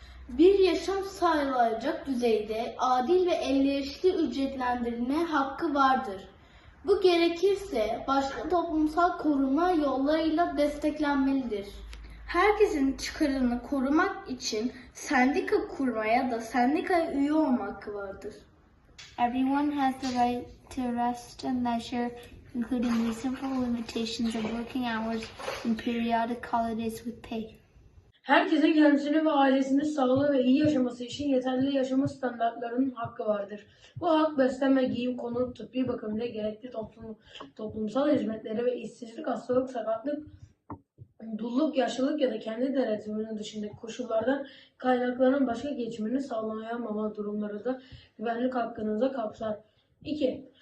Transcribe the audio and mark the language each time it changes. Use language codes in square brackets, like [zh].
[tr] Bir yaşam sağlayacak düzeyde adil ve elverişli ücretlendirilme hakkı vardır. Bu gerekirse başka toplumsal koruma yollarıyla desteklenmelidir. Herkesin çıkarını korumak için sendika kurmaya ya da sendikaya üye olma hakkı vardır. [en] Everyone has the right to rest and leisure, including reasonable limitations of working hours and periodic holidays with pay. [tr] Herkesin kendisini ve ailesinin sağlığı ve iyi yaşaması için yeterli yaşama standartlarının hakkı vardır. Bu hak beslenme, giyim, konut, tıbbi bakım ile gerekli toplumsal hizmetleri ve işsizlik, hastalık, sakatlık, dulluk, yaşlılık ya da kendi denetiminin dışındaki koşullardan kaynaklarının başka geçimini sağlayamama durumları da güvenlik hakkınıza kapsar. 2.